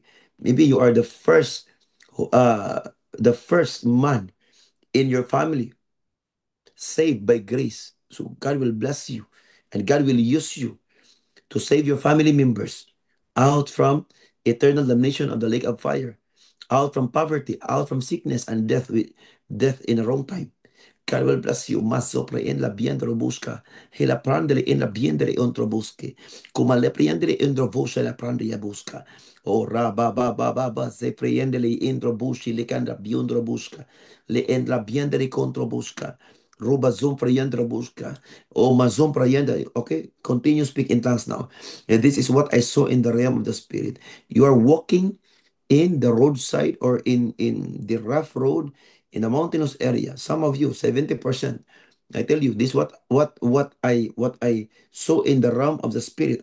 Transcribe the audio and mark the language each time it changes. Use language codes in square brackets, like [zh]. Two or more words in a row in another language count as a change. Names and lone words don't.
[en] Maybe you are the first man in your family saved by grace. So God will bless you and God will use you to save your family members out from eternal damnation of the lake of fire, out from poverty, out from sickness and death with death in a wrong time. God will bless you. Maso en la biendro busca. Hela prandele en la biendere ontro busque. Kuma le priendere indro voce la prande ya busca. O ra ba se priendele indro busci le candra biondro busca. Le en la biendere contro busca. Ruba zoom priendro busca. O ma zoom priendere. Okay, continue speak in tongues now. And this is what I saw in the realm of the spirit. You are walking in the roadside or in the rough road in a mountainous area. Some of you 70%. I tell you this, what I saw in the realm of the spirit.